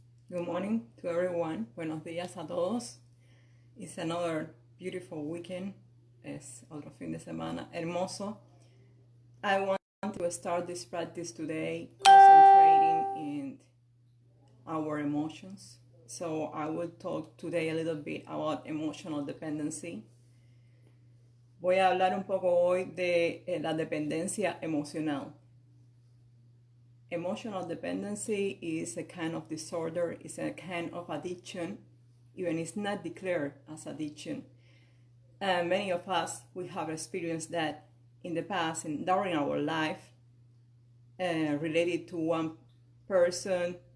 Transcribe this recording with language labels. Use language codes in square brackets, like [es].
[en] Good morning to everyone. [es] Buenos días a todos. [en] It's another beautiful weekend. [es] Es otro fin de semana hermoso. [en] I want to start this practice today concentrating in our emotions. So I will talk today a little bit about emotional dependency. [es] Voy a hablar un poco hoy de la dependencia emocional. [en] Emotional dependency is a kind of disorder, it's a kind of addiction, even it's not declared as addiction. Many of us, we have experienced that in the past and during our life, related to one person.